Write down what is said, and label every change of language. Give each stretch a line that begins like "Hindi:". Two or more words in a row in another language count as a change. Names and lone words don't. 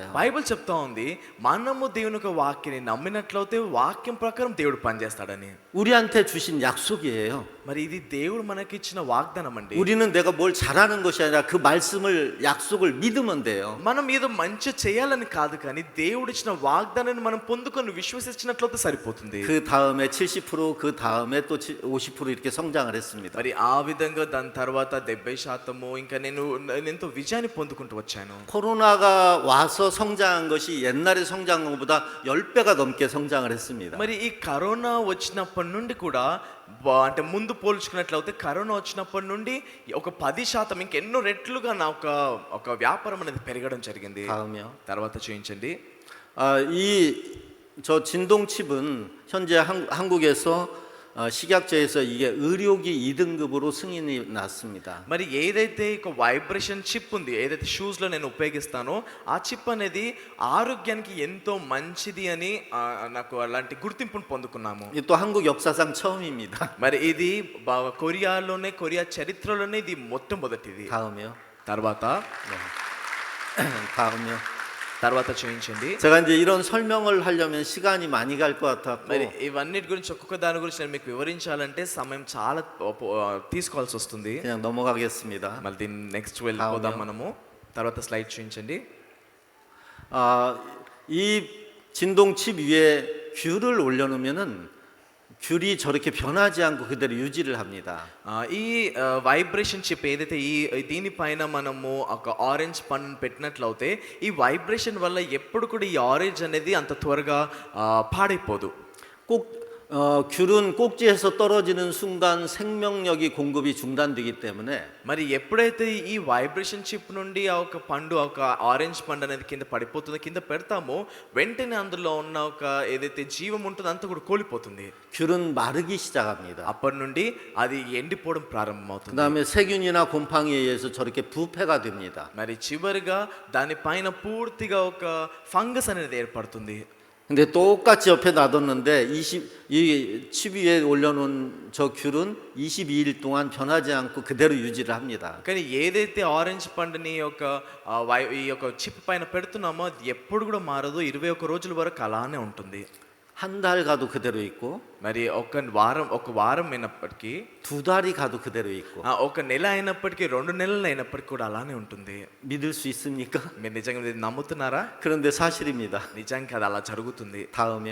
Telugu: బైబిల్ చెప్తా ఉంది, మనము దేవుని యొక్క వాక్యాన్ని నమ్మినట్లయితే వాక్యం ప్రకారం దేవుడు పనిచేస్తాడని.
Korean: 우리한테 주신 약속이에요.
Telugu: మరి ఇది దేవుడు మనకిచ్చిన వాగ్దానం అండి.
Korean: 우리는 내가 뭘 잘하는 것이 아니라 그 말씀을 약속을 믿으면 돼요.
Telugu: మనం ఏదో మంచి చేయాలని కాదు, కానీ దేవుడు ఇచ్చిన వాగ్దానాన్ని మనం పొందుకొని విశ్వసించినట్లయితే సరిపోతుంది.
Korean: 그 다음에 70%, 그 다음에 또 50% 이렇게 성장을 했습니다.
Telugu: మరి ఆ విధంగా దాని తర్వాత 70%, ఇంకా నేను ఎంతో విజయాన్ని పొందుకుంటూ వచ్చాను.
Korean: 코로나가 와서 성장한 것이 옛날에 성장한 것보다 10배가 넘게 성장을 했습니다.
Telugu: మరి ఈ కరోనా వచ్చినప్పటి నుండి కూడా అంటే ముందు పోల్చుకున్నట్లయితే కరోనా వచ్చినప్పటి నుండి ఒక 10% ఇంకెన్నో రెట్లుగా నా ఒక వ్యాపారం అనేది పెరగడం జరిగింది.
Korean: 다음이요.
Telugu: తర్వాత చూపించండి.
Korean: 저 진동칩은 현재 한국에서 식약처에서 이게 의료기 2등급으로 승인이 났습니다.
Telugu: మరి ఏదైతే ఒక
English: vibration chip
Telugu: ఉంది, ఏదైతే షూస్ లో నేను ఉపయోగిస్తానో ఆ చిప్ అనేది ఆరోగ్యానికి ఎంతో మంచిది అని నాకు అలాంటి గుర్తింపును పొందుకున్నాము.
Korean: 이 또 한국 역사상 처음입니다.
Telugu: మరి ఇది కొరియా చరిత్రలోనే ఇది మొట్టమొదటిది.
Korean: 다음이요.
Telugu: తర్వాత తర్వాత చూపించండి.
Korean: 제가 이제 이런 설명을 하려면 시간이 많이 갈 것 같았고.
Telugu: మరి ఇవన్నిటి గురించి ఒక్కొక్క దాని గురించి నేను మీకు వివరించాలంటే సమయం చాలా తీసుకోవాల్సి వస్తుంది.
Korean: 그냥 넘어가겠습니다.
Telugu: మళ్ళీ దీన్ని నెక్స్ట్ వెళ్ళిపోదాం మనము. తర్వాత స్లైడ్ చూపించండి.
Korean: 이 진동칩 위에 귤을 올려놓으면은 귤이 저렇게 변하지 않고 그대로 유지를 합니다.
Telugu: ఈ
English: vibration chip
Telugu: ఏదైతే దీనిపైన మనము ఒక ఆరెంజ్ పండు పెట్టినట్లయితే ఈ వైబ్రేషన్ వల్ల ఎప్పుడు కూడా ఈ ఆరెంజ్ అనేది అంత త్వరగా పాడైపోదు.
Korean: 꼭 귤은 꼭지에서 떨어지는 순간 생명력이 공급이 중단되기 때문에
Telugu: మరి ఎప్పుడైతే ఈ
English: vibration chip
Telugu: నుండి ఒక పండు ఒక ఆరెంజ్ పండు అనేది కింద పడిపోతుందో, కింద పెడతామో వెంటనే అందులో ఉన్న ఒక ఏదైతే జీవం ఉంటుందో అంతా కూడా కోల్పోతుంది.
Korean: 귤은 마르기 시작합니다.
Telugu: అప్పటి నుండి అది ఎండిపోవడం ప్రారంభమవుతుంది.
Korean: 그다음에 세균이나 곰팡이에 의해서 저렇게 부패가 됩니다.
Telugu: మరి చివరిగా దానిపైన పూర్తిగా ఒక ఫంగస్ అనేది ఏర్పడుతుంది.
Korean: 근데 똑같이 옆에 놔뒀는데 이 칩 위에 올려놓은 저 귤은 22일 동안 변하지 않고 그대로 유지를 합니다.
Telugu: కానీ ఏదైతే ఆరెంజ్ పండుని ఈ యొక్క చిప్ పైన పెడుతున్నామో అది ఎప్పుడు కూడా మారదు. 21 రోజుల వరకు అలానే ఉంటుంది.
Korean: 한 달 가도 그대로 있고,
Telugu: మరి ఒక వారం అయినప్పటికీ,
Korean: 2달이 가도 그대로 있고.
Telugu: ఒక నెల అయినప్పటికీ, 2 నెలలు అయినప్పటికీ కూడా అలానే ఉంటుంది.
Korean: 믿을 수 있습니까?
Telugu: మీరు నిజంగా ఇది నమ్ముతున్నారా?
Korean: 그런데 사실입니다.
Telugu: నిజంగా అది అలా జరుగుతుంది.
Korean: 다음이요.